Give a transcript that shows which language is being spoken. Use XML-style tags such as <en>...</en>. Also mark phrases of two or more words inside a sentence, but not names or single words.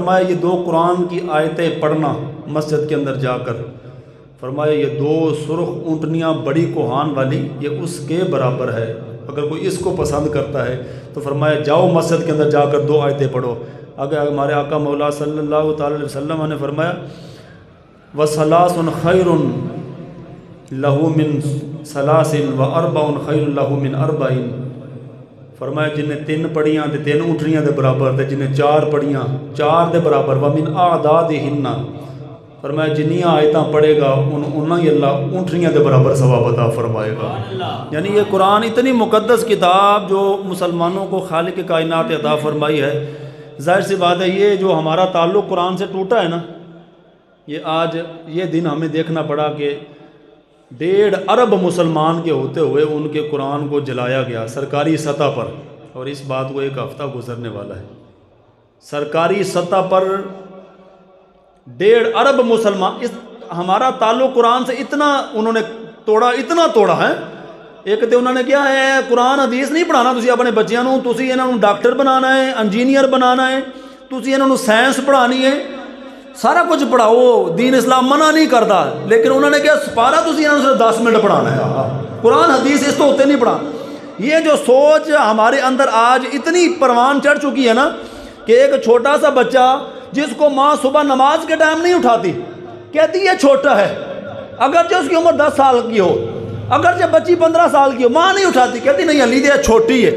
<ur>فرمایا یہ 2 قرآن کی آیتیں پڑھنا مسجد کے اندر جا کر، فرمایا یہ 2 سرخ اونٹنیاں بڑی کوہان والی یہ اس کے برابر ہے، اگر کوئی اس کو پسند کرتا ہے تو فرمایا جاؤ مسجد کے اندر جا کر 2 آیتیں پڑھو۔ اگر ہمارے آقا مولا صلی اللہ تعالی علیہ وسلم نے فرمایا</ur> <ar>وَثَلَاثٌ خَيْرٌ لَهُ مِن ثَلَاثٍ وَأَرْبَعٌ خَيْرٌ لَهُ مِن أَرْبَعٍ۔</ar> <pa>فرمایا جنہیں 3 پڑھیاں تے 3 اونٹنیاں دے برابر، تے جنہیں 4 پڑھیاں 4 دے برابر،</pa> <ar>وَمِنْ أَعْدَادِهِنَّ۔</ar> <pa>فرمایا جنیاں آیتاں پڑھے گا انہاں ہی اللہ اونٹنیاں دے برابر ثواب عطا فرمائے گا۔</pa> <ur>یعنی یہ قرآن اتنی مقدس کتاب جو مسلمانوں کو خالق کائنات عطا فرمائی ہے، ظاہر سی بات ہے یہ جو ہمارا تعلق قرآن سے ٹوٹا ہے نا، یہ آج یہ دن ہمیں دیکھنا پڑا کہ 1.5 ارب مسلمان کے ہوتے ہوئے ان کے قرآن کو جلایا گیا سرکاری سطح پر، اور اس بات کو 1 ہفتہ گزرنے والا ہے۔ سرکاری سطح پر 1.5 ارب مسلمان، ہمارا تعلق قرآن سے اتنا انہوں نے توڑا، اتنا توڑا ہے۔</ur> <pa>ایک تو انہوں نے کیا ہے قرآن حدیث نہیں پڑھانا تسی اپنے بچیاں نوں، تسی انہاں نوں ڈاکٹر بنانا ہے، انجینئر بنانا ہے، تسی انہاں نوں سائنس پڑھانی ہے، سارا کچھ پڑھاؤ،</pa> <ur>دین اسلام منع نہیں کرتا، لیکن انہوں نے کیا</ur> <pa>سپارہ تسی انہاں نوں 10 منٹ پڑھانا ہے، قرآن حدیث اس تو ہوتے نہیں پڑھا۔</pa> <ur>یہ جو سوچ ہمارے اندر آج اتنی پروان چڑھ چکی ہے نا کہ ایک چھوٹا سا بچہ جس کو ماں صبح نماز کے ٹائم نہیں اٹھاتی، کہتی یہ چھوٹا ہے، اگرچہ اس کی عمر 10 سال کی ہو، اگرچہ بچی 15 سال کی ہو، ماں نہیں اٹھاتی،</ur> <pa>کہتی نہیں علی دے چھوٹی ہے۔</pa>